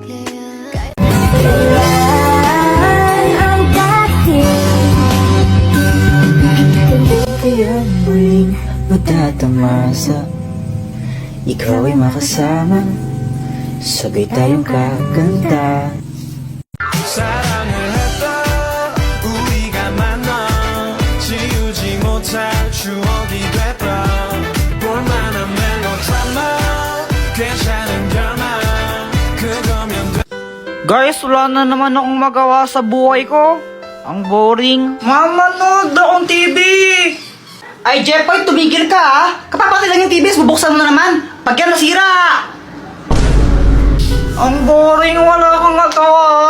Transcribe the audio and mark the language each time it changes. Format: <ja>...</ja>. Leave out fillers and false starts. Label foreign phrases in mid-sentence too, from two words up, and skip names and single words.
<tl>Ang Kaya muling matatamasa, ikaw ay makasama, sabay tayong kakanta.</tl> <ko>사랑을 했다 우리가 만나 지우지 못할 추억이 됐다 볼만한 멜로드라마 괜찮은 결말 그거면 돼.</ko> <tl>Guys, wala na naman akong magawa sa buhay ko. Ang boring. Mama, nood akong TV. Ay, Jepoy, tumigil ka ha. Kapapatid lang yung TV, bubuksan mo na naman. Pag yan nasira. Ang boring, wala kang magawa.</tl>